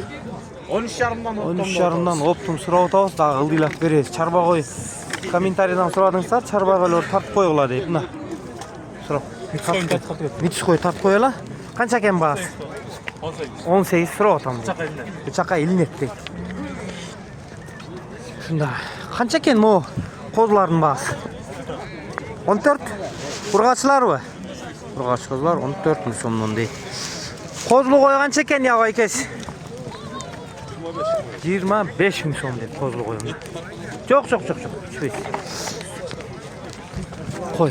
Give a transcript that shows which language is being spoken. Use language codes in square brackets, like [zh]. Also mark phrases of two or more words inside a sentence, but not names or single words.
[ky] 13,5'dan оптум сурап атабыз, дагы ылдыйлап беребиз. Чарба кой. Комментарийдан сурадыңыздар, чарба койлор тартып койгула дейт мына. Сурап. Митис кой тартып коела. Канча экен баасы? 18 сурап атам. Бычакка илинет дейт. Ушунда [uz] Qancha ekan bu qo'zlarning bahsi? 14. Urg'achilarmi? Urg'ach qo'zlar 14 ming so'mdan deydi. Qo'zli qo'y qancha ekan ya akasi? 25 ming so'm deb qo'zli qo'yimiz. Yo'q. Tushmaydi. Qo'y.